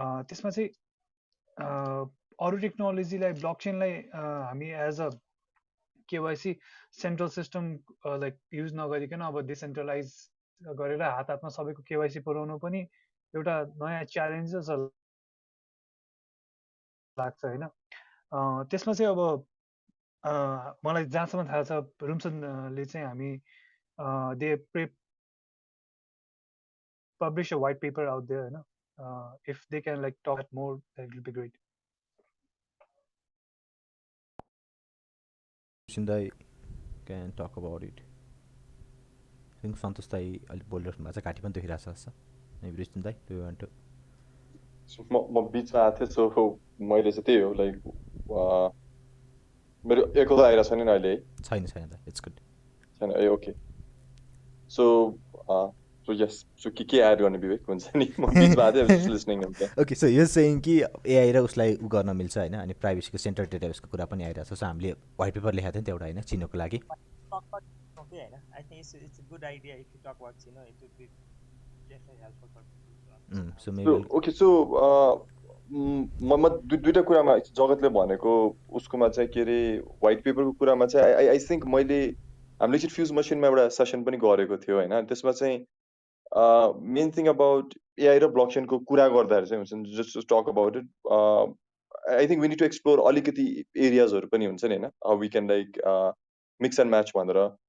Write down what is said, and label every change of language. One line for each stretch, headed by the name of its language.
Nepali: त्यसमा चाहिँ अरू टेक्नोलोजीलाई ब्लकचेनलाई हामी as a KYC central system like use नगरिकन अब डिसेन्ट्रलाइज गरेर हात हातमा सबैको केवाइसी पुऱ्याउनु पनि एउटा नयाँ च्यालेन्ज जस्तो लाग्छ होइन। त्यसमा चाहिँ अब मलाई जहाँसम्म थाहा छ रुमसनले चाहिँ हामी
English: They publish a white paper out there, you know, if they can like talk more, that will be great. Shindai can talk about it. I think
Nepali: Santosh Dai अलिक बोलिरहेको भएको छ, घाँटी पनि दुखिरहेको छ जस्तो।
English: Maybe Shindai, do you want to?
Nepali: म बिचमा आएको थिएँ, सो मैले चाहिँ त्यही हो लाइक मेरो एको त आइरहेको छैन नि अहिले है? छैन छैन त,
English: it's good
Nepali: छैन ए okay. So so yes, so के एड गर्ने विवेक हुन्छ नि, म बिचमा आएको थिएँ, जस्ट लिसनिङ हुन्छ। ओके, सो यो सेयिङ कि एआई र उसलाई उ गर्न मिल्छ होइन, अनि प्राइभेसीको सेन्ट्रल डेटाबेसको कुरा पनि आइरहेको छ। सो हामीले व्हाइट पेपर लेखाएको थियो नि त एउटा होइन, चिन्नको लागि।
English: Okay, I think it's a good idea if you talk about Chino, it would be definitely helpful for people. So maybe
Nepali: okay, so म दुईटा कुरामा जगतले भनेको उसकोमा चाहिँ के अरे व्हाइट पेपरको कुरामा चाहिँ आई थिङ्क हामीले चाहिँ फ्युज मसिनमा एउटा सेसन पनि गरेको थियो होइन। त्यसमा चाहिँ मेन थिङ अबाउट एआई र ब्लकचेनको कुरा गर्दाखेरि चाहिँ हुन्छ नि,
English: just talk about it, I think we need to explore
Nepali: अलिकति एरियाजहरू पनि हुन्छ नि होइन, how we can like mix and match भनेर।